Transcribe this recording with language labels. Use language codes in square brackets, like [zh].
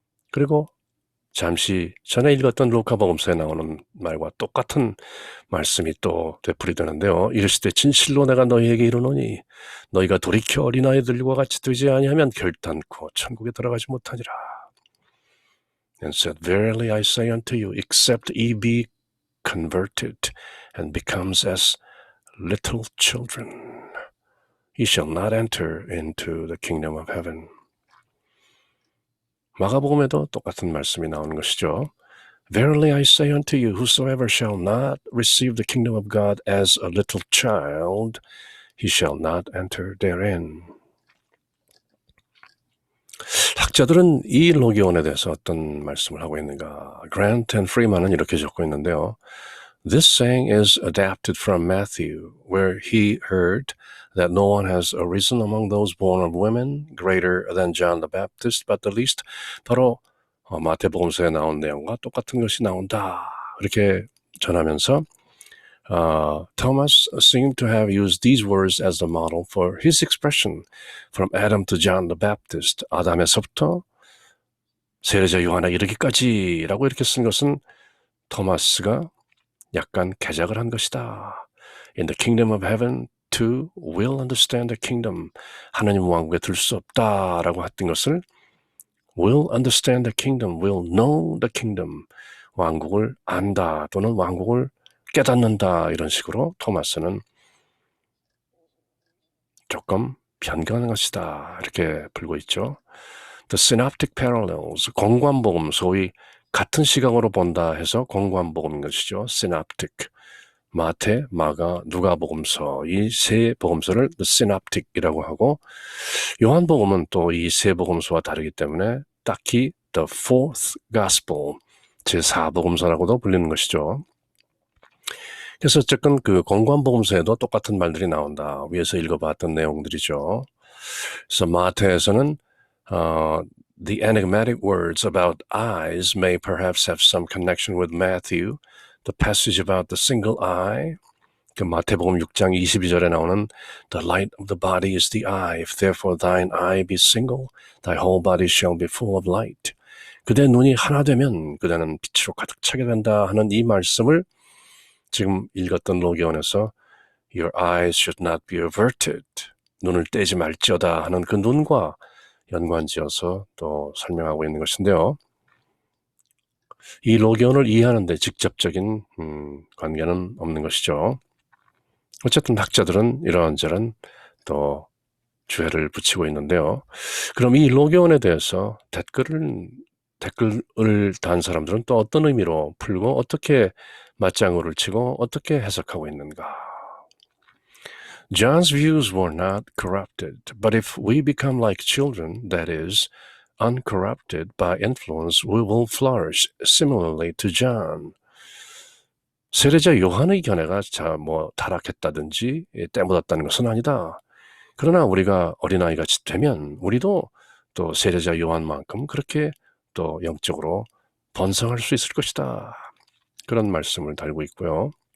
[ko] 그리고 잠시 전에 읽었던 루카복음서에 나오는 말과 똑같은 말씀이 또 되풀이되는데요. 이르시되 진실로 내가 너희에게 이르노니 너희가 돌이켜 어린아이들과 같이 되지 아니하면 결단코 천국에 들어가지 못하니라. [en] And said, Verily I say unto you, except ye be converted and becomes as little children. He shall not enter into the kingdom of heaven. [ko] 마가복음에도 똑같은 말씀이 나오는 것이죠. [en] Verily I say unto you, whosoever shall not receive the kingdom of God as a little child, he shall not enter therein. [ko] 학자들은 이 로기온에 대해서 어떤 말씀을 하고 있는가? Grant and Freeman은 이렇게 적고 있는데요. [en] This saying is adapted from Matthew, where he heard that no one has arisen among those born of women greater than John the Baptist, but the least. [ko] 바로 마태복음서에 나온 내용과 똑같은 것이 나온다. 이렇게 전하면서 [en] Thomas seemed to have used these words as the model for his expression from Adam to John the Baptist. [ko] 아담에서부터 세례자 요한에 이르기까지라고 이렇게 쓴 것은 토마스가 약간 개작을 한 것이다. [en] In the kingdom of heaven, too will understand the kingdom. [ko] 하나님 왕국에 들 수 없다라고 했던 것을 [en] will understand the kingdom, will know the kingdom. [ko] 왕국을 안다 또는 왕국을 깨닫는다 이런 식으로 토마스는 조금 변경하는 것이다 이렇게 불고 있죠. [en] The synoptic parallels, [ko] 공관복음, 소위 같은 시각으로 본다 해서 공관복음인 것이죠. synoptic, 마태, 마가, 누가복음서 이 세 복음서를 [en] the synoptic [ko] 이라고 하고 요한복음은 또 이 세 복음서와 다르기 때문에 딱히 [en] the fourth gospel, [ko] 제4복음서라고도 불리는 것이죠. 그래서 어쨌든 그 공관복음서에도 똑같은 말들이 나온다. 위에서 읽어봤던 내용들이죠. 그래서 마태에서는 [en] the enigmatic words about eyes may perhaps have some connection with Matthew. The passage about the single eye, [ko] 그 마태복음 6장 22절에 나오는 [en] the light of the body is the eye. If therefore thine eye be single, thy whole body shall be full of light. [ko] 그대 눈이 하나 되면 그대는 빛으로 가득 차게 된다 하는 이 말씀을 지금 읽었던 로기온에서 [en] Your eyes should not be averted. [ko] 눈을 떼지 말지어다 하는 그 눈과 연관지어서 또 설명하고 있는 것인데요. 이 로기온을 이해하는 데 직접적인 관계는 없는 것이죠. 어쨌든 학자들은 이런저런 또 주해를 붙이고 있는데요. 그럼 이 로기온에 대해서 댓글을 단 사람들은 또 어떤 의미로 풀고 어떻게 맞장구를 치고 어떻게 해석하고 있는가? [en] John's views were not corrupted, but if we become like children, that is, uncorrupted by influence, we will flourish similarly to John. [ko] 세례자 요한의 견해가 타락했다든지 때묻었다는 것은 아니다. 그러나 우리가 어린아이가 되면 우리도 또 세례자 요한만큼 그렇게 또 영적으로 번성할 수 있을 것이다. 그런 말씀을 달고 있고요.